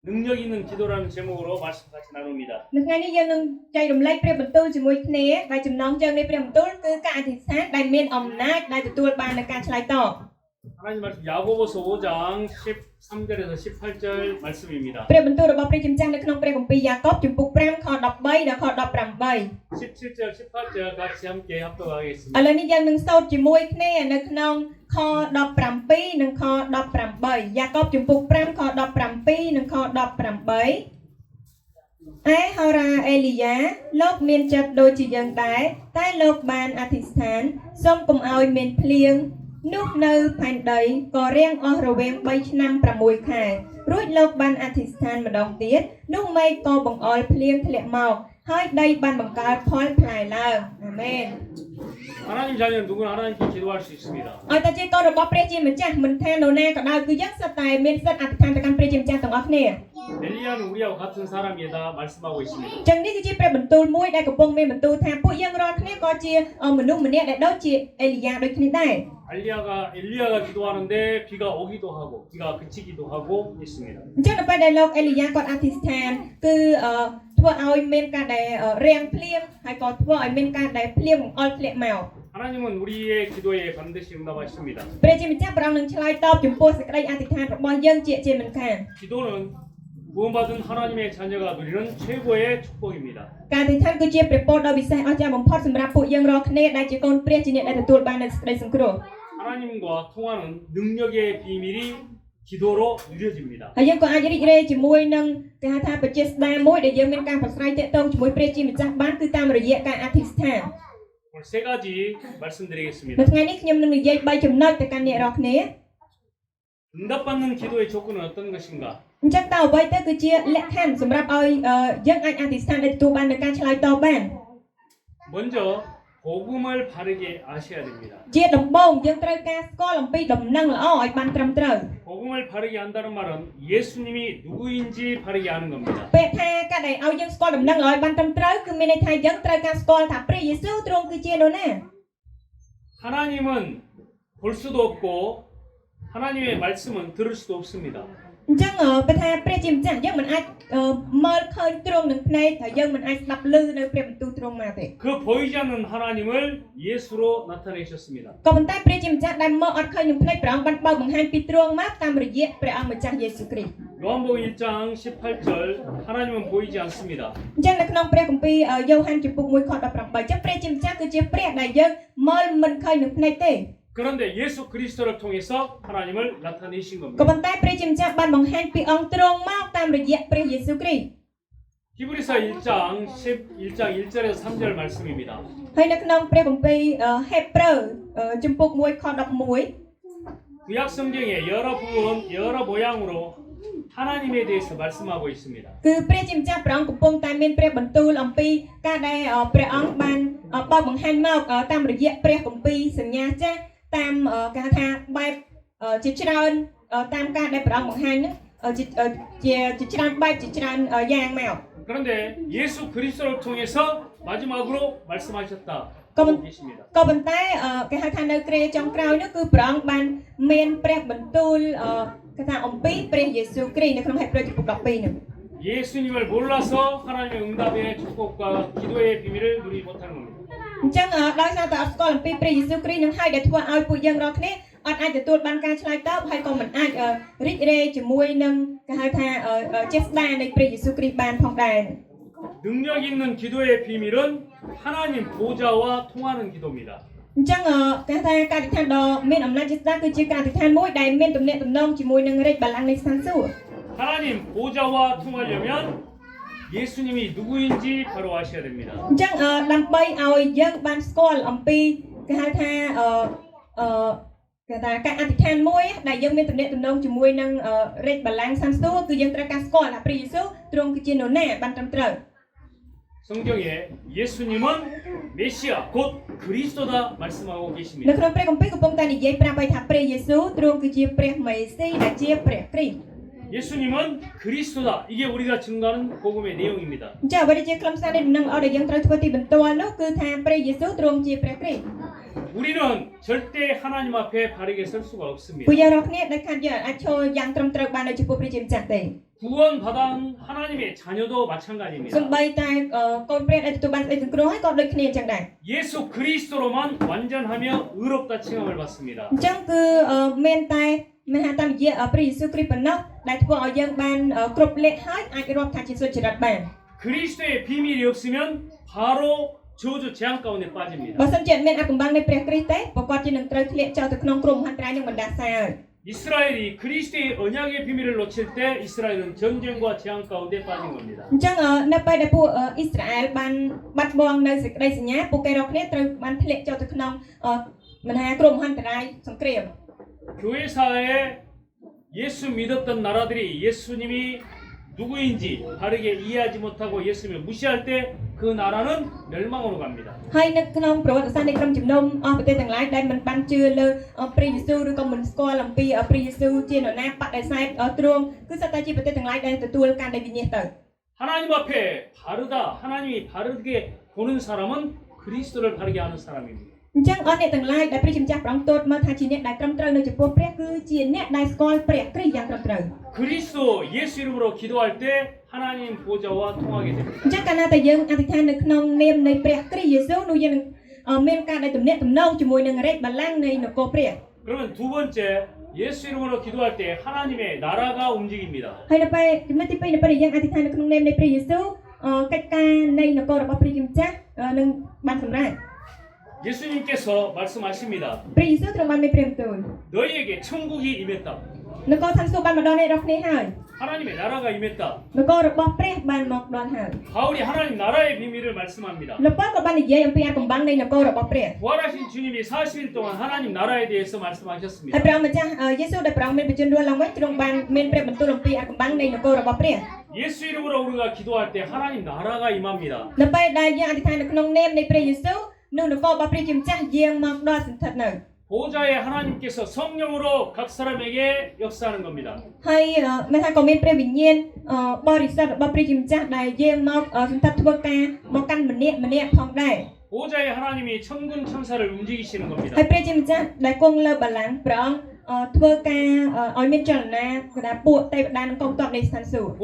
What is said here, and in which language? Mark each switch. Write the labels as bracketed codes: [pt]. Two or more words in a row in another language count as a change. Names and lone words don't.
[ko] 능력 있는 기도라는 제목으로 말씀 같이 나눕니다. [km] នៅថ្ងៃនេះយើងនឹងចែករំលែកព្រះបន្ទូលជាមួយគ្នាដែលចំណងជើងនៃព្រះបន្ទូលគឺការអធិដ្ឋានដែលមានអំណាចដែលទទួលបាននូវការឆ្លើយតប [ko] 하나님 말씀 야고보서 5장 13절에서 18절 말씀입니다. [km] ព្រះបន្ទូលរបស់ព្រះជាម្ចាស់នៅក្នុងព្រះគម្ពីរយ៉ាកុបជំពូក5ខ13ដល់ខ18 [ko] 17절 18절 같이 함께 합독하겠습니다. [km] ឥឡូវនេះយើងនឹងសូត្រជាមួយគ្នានៅក្នុងខ17និងខ18យ៉ាកុបជំពូក5ខ17និងខ18ឯហោរាអេលីយ៉ាលោកមានចិត្តដូចជាយើងដែរតែលោកបានអធិដ្ឋានសូមកុំឲ្យមានភ្លៀងនោះនៅផែនដីក៏រាំងអស់រវាង3ឆ្នាំ6ខែរួចលោកបានអធិដ្ឋានម្ដងទៀតនោះមេឃក៏បង្អុរភ្លៀងធ្លាក់មកហើយដីបានបង្កើតផលផ្លែឡើងអាមែន [ko] 하나님 자녀는 누구나 하나님께 기도할 수 있습니다. [km] ឲ្យតែជាកូនរបស់ព្រះជាម្ចាស់មិនថានរណាក៏ដោយគឺយើងសុទ្ធតែមានសិទ្ធិអធិដ្ឋានទៅកាន់ព្រះជាម្ចាស់ទាំងអស់គ្នា [ko] 엘리야는 우리하고 같은 사람이다 말씀하고 있습니다. [km] ចឹងនេះគឺជាព្រះបន្ទូលមួយដែលកំពុងមានបន្ទូលថាពួកយើងរាល់គ្នាក៏ជាមនុស្សម្នាក់ដែលដូចជាអេលីយ៉ាដូចគ្នាដែរ [ko] 엘리야가 기도하는데 비가 오기도 하고 비가 그치기도 하고 있습니다. [km] អញ្ចឹងនៅពេលដែលលោកអេលីយ៉ាគាត់អធិដ្ឋានគឺធ្វើឲ្យមានការដែលរាំងភ្លៀងហើយក៏ធ្វើឲ្យមានការដែលភ្លៀងបង្អុរធ្លាក់មក [ko] 하나님은 우리의 기도에 반드시 응답하십니다. [km] ព្រះជាម្ចាស់ព្រះអង្គនឹងឆ្លើយតបចំពោះសេចក្តីអធិដ្ឋានរបស់យើងជាមិនខាន [ko] 기도는 구원받은 하나님의 자녀가 누리는 최고의 축복입니다. [km] ការអធិដ្ឋានគឺជាព្រះពរដ៏វិសេសអស្ចារ្យបំផុតសម្រាប់ពួកយើងរាល់គ្នាដែលជាកូនព្រះជាអ្នកដែលទទួលបាននូវសេចក្តីសង្គ្រោះ [ko] 하나님과 통하는 능력의 비밀이 기도로 누려집니다. [km] ហើយយើងក៏អាចរីករាយជាមួយនឹងគេហៅថាបច្ចេស្តាមួយដែលយើងមានការប្រស្រ័យទាក់ទងជាមួយព្រះជាម្ចាស់បានគឺតាមរយៈការអធិដ្ឋាន [ko] 오늘 세 가지 말씀드리겠습니다. [km] នៅថ្ងៃនេះខ្ញុំនឹងនិយាយ3ចំណុចទៅកាន់អ្នករាល់គ្នា [ko] 응답받는 기도의 조건은 어떤 것인가? [km] អញ្ចឹងតើអ្វីទៅគឺជាលក្ខខណ្ឌសម្រាប់ឲ្យយើងអាចអធិដ្ឋានដែលទទួលបាននូវការឆ្លើយតបបាន [ko] 먼저 복음을 바르게 아셔야 됩니다. [km] ជាដំបូងយើងត្រូវការស្គាល់អំពីដំណឹងល្អឲ្យបានត្រឹមត្រូវ [ko] 복음을 바르게 한다는 말은 예수님이 누구인지 바르게 아는 겁니다. [km] ពេលថាការដែលឲ្យយើងស្គាល់ដំណឹងល្អឲ្យបានត្រឹមត្រូវគឺមានន័យថាយើងត្រូវការស្គាល់ថាព្រះយេស៊ូវទ្រង់គឺជានរណា [ko] 하나님은 볼 수도 없고 하나님의 말씀은 들을 수도 없습니다. [km] អញ្ចឹងពេលថាព្រះជាម្ចាស់យើងមិនអាចមើលឃើញទ្រង់នឹងភ្នែកហើយយើងមិនអាចស្ដាប់ឮនៅព្រះបន្ទូលទ្រង់មកទេ [ko] 그 보이지 않는 하나님을 예수로 나타내셨습니다. [km] ក៏ប៉ុន្តែព្រះជាម្ចាស់ដែលមកអត់ឃើញនឹងភ្នែកព្រះអង្គបានបើកបង្ហាញពីទ្រង់មកតាមរយៈព្រះអង្គម្ចាស់យេស៊ូវគ្រីស្ទ [ko] 요한복음 1장 18절 하나님은 보이지 않습니다. [km] អញ្ចឹងនៅក្នុងព្រះគម្ពីរយ៉ូហានជំពូក1ខ18អញ្ចឹងព្រះជាម្ចាស់គឺជាព្រះដែលយើងមើលមិនឃើញនឹងភ្នែកទេ [ko] 그런데 예수 그리스도를 통해서 하나님을 나타내신 [km] ក៏ [ko] 겁니다. [km] ប៉ុន្តែព្រះជាម្ចាស់បានបង្ហាញពីអង្គទ្រង់មកតាមរយៈព្រះយេស៊ូវគ្រីស្ទ [ko] 히브리서 1장 1절에서 3절 말씀입니다. [km] ហើយនៅក្នុងព្រះគម្ពីរហេព្រើរជំពូក1ខ11 [ko] 구약 성경에 여러 모양으로 하나님에 대해서 말씀하고 있습니다. [km] គឺព្រះជាម្ចាស់ព្រះអង្គកំពុងតែមានព្រះបន្ទូលអំពីការដែលព្រះអង្គបានបើកបង្ហាញមកតាមរយៈព្រះគម្ពីរសញ្ញាចាស់តាមគេហៅថាបែបជាច្រើនតាមការដែលព្រះអង្គបង្ហាញហ្នឹងជាច្រើនបែបជាច្រើនយ៉ាងមក [ko] 그런데 예수 그리스도를 통해서 마지막으로 말씀하셨다. [km] ក៏ [ko] 하고 계십니다. [km] ប៉ុន្តែគេហៅថានៅគ្រាចុងក្រោយនោះគឺព្រះអង្គបានមានព្រះបន្ទូលគេថាអំពីព្រះយេស៊ូវគ្រីស្ទនៅក្នុងហេព្រើរជំពូក12នោះ [ko] 예수님을 몰라서 하나님의 응답의 축복과 기도의 비밀을 누리지 못하는 겁니다. [km] អញ្ចឹងដោយសារតែអត់ស្គាល់អំពីព្រះយេស៊ូវគ្រីស្ទនឹងហើយដែលធ្វើឲ្យពួកយើងរាល់គ្នាអត់អាចទទួលបានការឆ្លើយតបហើយក៏មិនអាចរីករាយជាមួយនឹងគេហៅថាចេស្តានៃព្រះយេស៊ូវគ្រីស្ទបានផងដែរ [ko] 능력 있는 기도의 비밀은 하나님 보좌와 통하는 기도입니다. [km] អញ្ចឹងគេថាការអធិដ្ឋានដ៏មានអំណាចចេស្តាគឺជាការអធិដ្ឋានមួយដែលមានទំនាក់ទំនងជាមួយនឹងរាជបល្ល័ង្កនៃស្ថានសួគ៌ [ko] 하나님 보좌와 통하려면 예수님이 누구인지 바로 아셔야 됩니다. [km] អញ្ចឹងដើម្បីឲ្យយើងបានស្គាល់អំពីគេហៅថាគេថាការអធិដ្ឋានមួយដែលយើងមានទំនាក់ទំនងជាមួយនឹងរាជបល្ល័ង្កស្ថានសួគ៌គឺយើងត្រូវការស្គាល់ថាព្រះយេស៊ូវទ្រង់គឺជានរណាបានត្រឹមត្រូវ [ko] 성경에 예수님은 메시아 곧 그리스도다 말씀하고 [km] នៅ [ko] 계십니다. [km] ក្នុងព្រះគម្ពីរកំពុងតែនិយាយប្រាប់ឲ្យថាព្រះយេស៊ូវទ្រង់គឺជាព្រះមេស៊ីដែលជាព្រះគ្រីស្ទ [ko] 예수님은 그리스도다. 이게 우리가 증거하는 복음의 내용입니다. [km] អញ្ចឹងអ្វីដែលជាខ្លឹមសារនៃដំណឹងល្អដែលយើងត្រូវធ្វើទីបន្ទាល់នោះគឺថាព្រះយេស៊ូវទ្រង់ជាព្រះគ្រីស្ទ [ko] 우리는 절대 하나님 앞에 바르게 설 수가 없습니다. [km] ពួកយើងរាល់គ្នាដែលខាត់យើងអាចឈរយ៉ាងត្រឹមត្រូវបាននៅចំពោះព្រះជាម្ចាស់ទេ [ko] 구원받은 하나님의 자녀도 마찬가지입니다. [km] សំបីតែកូនព្រះដែលទទួលបានសេចក្តីសង្គ្រោះហើយក៏ដូចគ្នាអញ្ចឹងដែរ [ko] 예수 그리스도로만 완전하며 의롭다 칭함을 받습니다. [km] អញ្ចឹងគឺមានថាតាមរយៈព្រះយេស៊ូវគ្រីស្ទប៉ុណ្ណោះដែលធ្វើឲ្យយើងបានគ្រប់លក្ខហើយអាចរាប់ថាជាសុចរិតបាន [ko] 그리스도의 비밀이 없으면 바로 저주 재앙 가운데 빠집니다. [km] បើសិនជាអត់មានអាកំបាំងនៃព្រះគ្រីស្ទទេប្រកបជានឹងត្រូវធ្លាក់ចោលទៅក្នុងគ្រោះមហន្តរាយនឹងបណ្ដាសាហើយ [ko] 이스라엘이 그리스도의 언약의 비밀을 놓칠 때 이스라엘은 전쟁과 재앙 가운데 빠진 겁니다. [km] អញ្ចឹងនៅពេលដែលពួកអ៊ីស្រាអែលបានបាត់បង់នៅសេចក្តីសញ្ញាពួកគេរកគ្នាត្រូវបានធ្លាក់ចូលទៅក្នុងមហាគ្រោះមហន្តរាយសង្គ្រាម [ko] 교회사에 예수 믿었던 나라들이 예수님이 누구인지 바르게 이해하지 못하고 예수님을 무시할 때 그 나라는 멸망으로 갑니다. [km] ហើយនៅក្នុងប្រវត្តិសាស្ត្រនៃក្រុមជំនុំអស់ប្រទេសទាំងឡាយដែលមិនបានជឿលើព្រះយេស៊ូវឬក៏មិនស្គាល់អំពីព្រះយេស៊ូវជានរណាបដិសេធទ្រង់គឺសត្វតែជាប្រទេសទាំងឡាយដែលទទួលការដែលវិញ្ញាណទៅ [ko] 하나님 앞에 바르다 하나님이 바르게 보는 사람은 그리스도를 바르게 아는 사람입니다. [km] អញ្ចឹងអស់អ្នកទាំងឡាយដែលព្រះជាម្ចាស់ព្រះអង្គទតមើលថាជាអ្នកដែលត្រឹមត្រូវនៅចំពោះព្រះគឺជាអ្នកដែលស្គាល់ព្រះគ្រីស្ទយ៉ាងត្រឹមត្រូវ [ko] 그리스도 예수 이름으로 기도할 때 하나님 보좌와 통하게 됩니다. [km] អញ្ចឹងកាលណាតែយើងអធិដ្ឋាននៅក្នុងនាមនៃព្រះគ្រីស្ទយេស៊ូវនោះយើងនឹងមានការដែលទំនាក់ទំនងជាមួយនឹងរាជបល្ល័ង្កនៃនគរព្រះ [ko] 그러면 두 번째 예수 이름으로 기도할 때 하나님의 나라가 움직입니다. [km] ហើយនៅពេលចំណុចទី2នៅពេលដែលយើងអធិដ្ឋាននៅក្នុងនាមនៃព្រះយេស៊ូវកិច្ចការនៃនគររបស់ព្រះជាម្ចាស់នឹងបានសម្រេច [ko] 예수님께서 말씀하십니다. [km] ព្រះយេស៊ូវទ្រង់បានមានព្រះបន្ទូល [ko] 너희에게 천국이 임했다. [km] នគរឋានសួគ៌បានមកដល់អ្នករាល់គ្នាហើយ [ko] 하나님의 나라가 임했다. [km] នគររបស់ព្រះបានមកដល់ហើយ [ko] 바울이 하나님 나라의 비밀을 말씀합니다. [km] លោកប៉ាល់ក៏បាននិយាយអំពីអាកំបាំងនៃនគររបស់ព្រះ [ko] 부활하신 주님이 40일 동안 하나님 나라에 대해서 [km] ហើយ [ko] 말씀하셨습니다. [km] ព្រះអង្គម្ចាស់យេស៊ូវដែលព្រះអង្គមានបញ្ជូនរស់ឡើងវិញទ្រង់បានមានព្រះបន្ទូលអំពីអាកំបាំងនៃនគររបស់ព្រះ [ko] 예수 이름으로 우리가 기도할 때 하나님 나라가 임합니다. [km] នៅពេលដែលយើងអធិដ្ឋាននៅក្នុងនាមនៃព្រះយេស៊ូវនោះនគររបស់ព្រះជាម្ចាស់យាងមកដល់សន្ធិដ្ឋនៅ [ko] 보좌에 하나님께서 성령으로 각 사람에게 역사하는 겁니다. [km] ហើយមានថាក៏មានព្រះវិញ្ញាណបរិសុទ្ធរបស់ព្រះជាម្ចាស់ដែលយាងមកសន្ធិដ្ឋធ្វើការមកកាន់ម្នាក់ផងដែរ [ko] 보좌에 하나님이 천군 천사를 움직이시는 겁니다. [km] ហើយព្រះជាម្ចាស់ដែលគង់លើបល្ល័ង្កព្រះអង្គធ្វើការឲ្យមានចលនាគឺថាពួកទេវតានិងកងទ័ពនៃស្ថានសួគ៌